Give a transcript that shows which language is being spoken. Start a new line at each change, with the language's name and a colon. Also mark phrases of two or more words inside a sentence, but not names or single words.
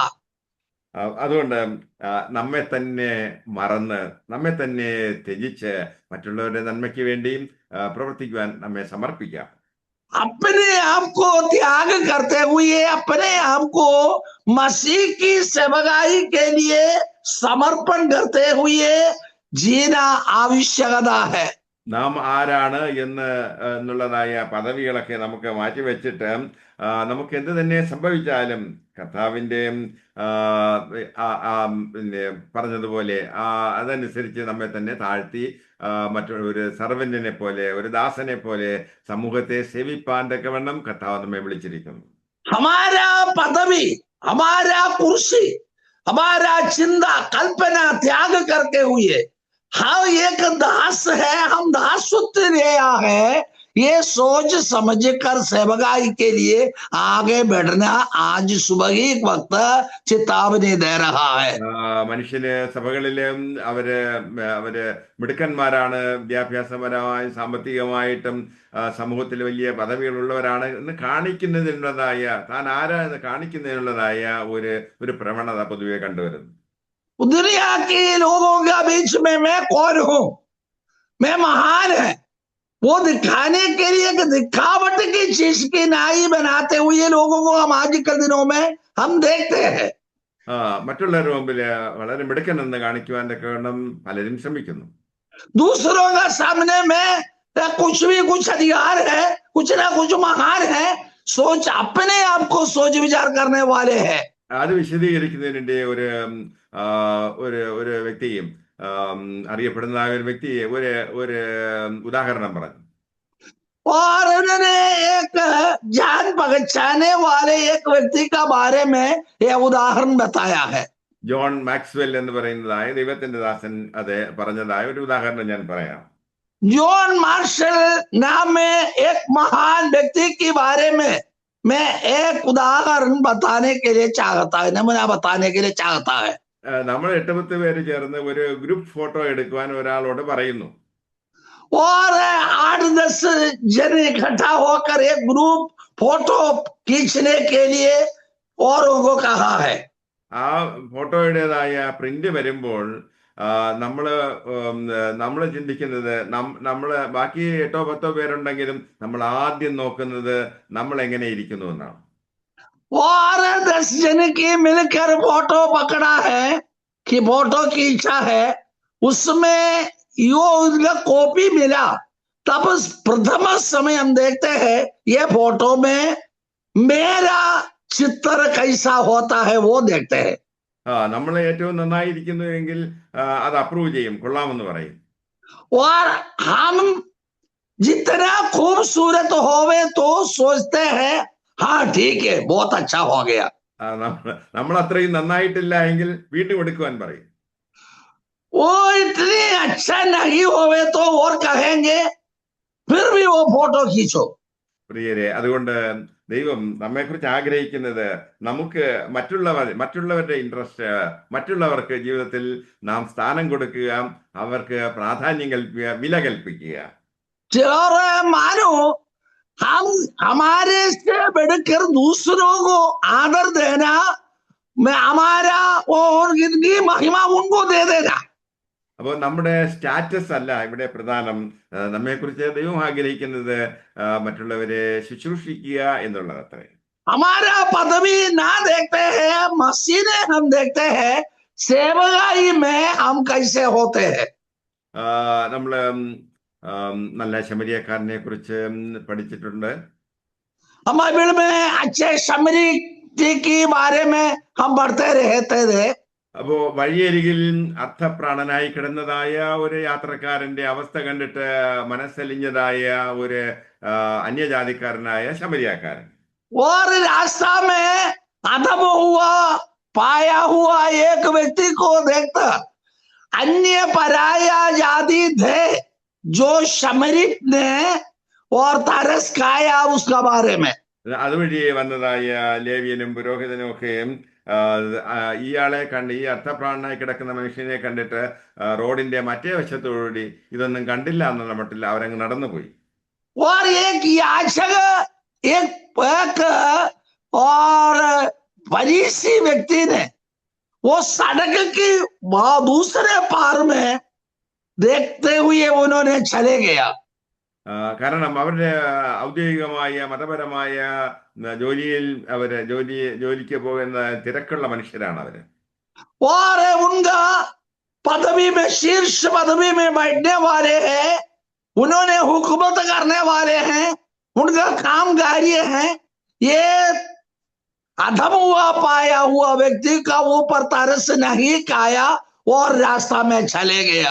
Malayalam: അതുകൊണ്ട് നമ്മെ തന്നെ മറന്ന് നമ്മെ തന്നെ ത്യജിച്ച് മറ്റുള്ളവരുടെ നന്മയ്ക്ക് വേണ്ടിയും പ്രവർത്തിക്കുവാൻ നമ്മെ സമർപ്പിക്കാം.
Hindi: अपने आप को त्याग करते हुए अपने आप को मसीह की सेवकाई के लिए समर्पण करते हुए जीना आवश्यकता है.
Malayalam: നാം ആരാണ് എന്നുള്ളതായ പദവികളൊക്കെ നമുക്ക് മാറ്റിവെച്ചിട്ട് നമുക്ക് എന്ത് തന്നെ സംഭവിച്ചാലും കർത്താവിൻ്റെ പിന്നെ പറഞ്ഞതുപോലെ അതനുസരിച്ച് നമ്മെ തന്നെ താഴ്ത്തി മറ്റൊരു സർവന്റിനെ പോലെ ഒരു ദാസനെ പോലെ സമൂഹത്തെ സേവിപ്പാൻ തക്കവണ്ണം കർത്താവ് നമ്മെ വിളിച്ചിരിക്കുന്നു.
Hindi: हमारा पदवी, हमारा कुर्सी, हमारा चिंता कल्पना त्याग करके हुए हम एक दास है, हम दासत्व लिया है, ये सोच समझ कर सेवकाई के लिए आगे बढ़ना आज सुबह ही वक्त चेतावनी दे रहा है.
Malayalam: മനുഷ്യന് സഭകളിലും അവര് മിടുക്കന്മാരാണ്, വിദ്യാഭ്യാസപരമായും സാമ്പത്തികമായിട്ടും സമൂഹത്തിൽ വലിയ പദവികളുള്ളവരാണ് എന്ന് കാണിക്കുന്നതിനുള്ളതായ താൻ ആരാ എന്ന് കാണിക്കുന്നതിനുള്ളതായ ഒരു പ്രവണത പൊതുവെ കണ്ടുവരുന്നു.
Hindi: दुनिया के लोगों के बीच में मैं कौन हूं, मैं महान है, वो दिखाने के लिए कि दिखावट की चीज की नाई बनाते हुए लोगों को हम आजकल दिनों में हम देखते हैं।
Malayalam: മറ്റുള്ളവരുടെ മുമ്പിൽ വളരെ മിടുക്കനെന്ന് കാണിക്കുവാൻ തക്കവണ്ണം പലരും ശ്രമിക്കുന്നു.
Hindi: दूसरों का सामने में कुछ भी कुछ अधिकार है, कुछ ना कुछ महान है, सोच अपने आप को सोच विचार करने वाले हैं।
Malayalam: അത് വിശദീകരിക്കുന്നതിന് വേണ്ടി ആ, ഒരു വ്യക്തിയും അറിയപ്പെടുന്ന ഒരു വ്യക്തിയെ ഒരു ഉദാഹരണം പറഞ്ഞു.
Hindi: और उन्होंने एक जान पहचाने वाले एक व्यक्ति का बारे में यह उदाहरण बताया है।
Malayalam: ജോൺ മാക്സ്വെൽ എന്ന് പറയുന്നതായ ദൈവത്തിന്റെ ദാസൻ അത് പറഞ്ഞതായ ഒരു ഉദാഹരണം ഞാൻ പറയാം.
Hindi: जॉन मार्शल नाम में एक महान व्यक्ति के बारे में मैं एक उदाहरण बताने के लिए चाहता है, नमूना बताने के लिए चाहता है।
Malayalam: നമ്മൾ 8-10 പേര് ചേർന്ന് ഒരു
English: group photo
Malayalam: എടുക്കുവാൻ ഒരാളോട് പറയുന്നു.
Hindi: और 8-10 जन इकट्ठा होकर एक
English: group photo
Hindi: खींचने के लिए औरों को कहा है।
Malayalam: ആ ഫോട്ടോയുടേതായ പ്രിന്റ് വരുമ്പോൾ നമ്മൾ ചിന്തിക്കുന്നത് നമ്മൾ ബാക്കി 8-10 പേരുണ്ടെങ്കിലും നമ്മൾ ആദ്യം നോക്കുന്നത് നമ്മൾ എങ്ങനെ ഇരിക്കുന്നു എന്നാണ്.
Hindi: और 10 जन की मिलकर फोटो पकड़ा है कि फोटो खींचा है, उसमें यो उनका कॉपी मिला। तब प्रथम समय हम देखते हैं ये फोटो में मेरा चित्र कैसा होता है वो देखते हैं।
Malayalam: നമ്മൾ ഏറ്റവും നന്നായിരിക്കുന്നുവെങ്കിൽ അത് അപ്രൂവ് ചെയ്യും, കൊള്ളാമെന്ന് പറയും.
Hindi: और हम जितना खूबसूरत होवे तो सोचते हैं हाँ ठीक है बहुत अच्छा हो गया।
Malayalam: നമ്മൾ അത്രയും നന്നായിട്ടില്ല എങ്കിൽ വീണ്ടും എടുക്കുവാൻ പറയും.
Hindi: वो इतनी अच्छा नहीं होवे तो और कहेंगे फिर भी वो फोटो खींचो।
Malayalam: പ്രിയരെ, അതുകൊണ്ട് ദൈവം നമ്മെക്കുറിച്ച് ആഗ്രഹിക്കുന്നത് നമുക്ക് മറ്റുള്ളവരുടെ ഇൻട്രസ്റ്റ്, മറ്റുള്ളവർക്ക് ജീവിതത്തിൽ നാം സ്ഥാനം കൊടുക്കുക, അവർക്ക് പ്രാധാന്യം കൽപ്പിക്കുക, വില കൽപ്പിക്കുക.
Hindi: और मानो हम हमारे से बढ़कर दूसरों को आदर देना, मैं हमारा और इनकी महिमा उनको दे देना।
Malayalam: അപ്പോൾ നമ്മുടെ സ്റ്റാറ്റസ് അല്ല ഇവിടെ പ്രധാനം. നമ്മെക്കുറിച്ച് ദൈവം ആഗ്രഹിക്കുന്നത് മറ്റുള്ളവരെ ശുശ്രൂഷിക്കുക എന്നുള്ളത് അത്രേ.
Hindi: हमारा पदवी ना देखते हैं, मसीह ने हम देखते हैं सेवकाई में हम कैसे होते हैं।
Malayalam: നമ്മള് നല്ല ശമരിയക്കാരനെ കുറിച്ച് പഠിച്ചിട്ടുണ്ട്.
Hindi: हम बाइबल में अच्छे शमरी के बारे में हम पढ़ते रहते थे।
Malayalam: അപ്പോ വഴിയരികിൽ അർത്ഥപ്രാണനായി കിടന്നതായ ഒരു യാത്രക്കാരന്റെ അവസ്ഥ കണ്ടിട്ട് മനസ്സലിഞ്ഞതായ ഒരു അന്യജാതിക്കാരനായ ശമരിയാക്കാരൻ.
Hindi: और रास्ता में अधम हुआ पाया हुआ एक व्यक्ति को देखता, अन्य पराया जाति थे जो शमरी ने और तरस खाया उसका बारे में।
Malayalam: അതുവഴി വന്നതായ ലേവ്യനും പുരോഹിതനും ഒക്കെയും ഇയാളെ കണ്ട്, ഈ അർത്ഥപ്രാണനായി കിടക്കുന്ന മനുഷ്യനെ കണ്ടിട്ട് റോഡിന്റെ മറ്റേ വശത്തോടുകൂടി ഇതൊന്നും കണ്ടില്ല എന്നുള്ള മട്ടിൽ അവരങ്ങ് നടന്നുപോയി.
Hindi: और एक याचक एक और फरीसी व्यक्ति ने वो सड़क की दूसरे पार में देखते हुए उन्होंने चले गया।
Malayalam: കാരണം അവരുടെ ഔദ്യോഗികമായ മതപരമായ ജോലിയിൽ ജോലിക്ക് പോകുന്ന തിരക്കുള്ള മനുഷ്യരാണ് അവര്.
Hindi: और उनका पदवी में शीर्ष पदवी में बैठने वाले हैं, उन्होंने हुकूमत करने वाले हैं, उनका काम कार्य है। ये अधम हुआ पाया हुआ व्यक्ति का ऊपर तरस नहीं खाया और रास्ता में चले गया।